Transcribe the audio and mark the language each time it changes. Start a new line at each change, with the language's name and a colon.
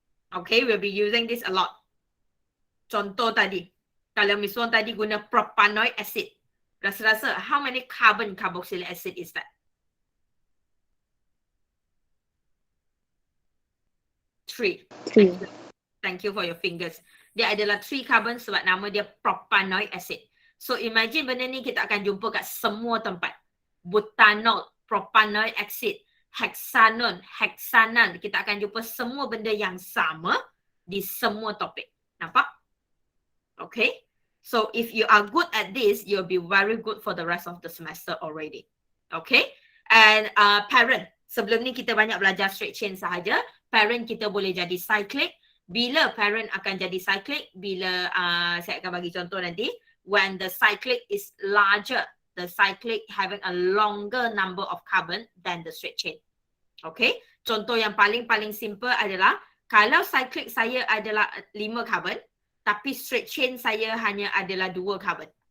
English: Okay, we'll be using this a lot.
Malay: Contoh tadi, kalau Miss Wong tadi guna
English: propanoic acid, rasa-rasa how many carbon carboxylic acid is that? 3. Thank you for your fingers.
Malay: Dia adalah 3 carbon sebab nama dia propanoic acid.
English: So imagine
Malay: benda ni kita akan jumpa kat semua tempat. Butanol, propanoic acid, hexanon, hexanan. Kita akan jumpa semua benda yang sama di semua topik. Nampak? Okay.
English: So if you are good at this, you'll be very good for the rest of the semester already. Okay. And parent.
Malay: Sebelum ni kita banyak belajar straight chain sahaja. Parent kita boleh jadi cyclic. Bila parent akan jadi cyclic? Bila saya akan bagi contoh nanti.
English: When the cyclic is larger. The cyclic having a longer number of carbon than the straight chain. Okay.
Malay: Contoh yang paling simple adalah kalau cyclic saya adalah 5 carbon. Tapi straight chain saya hanya adalah 2 carbon.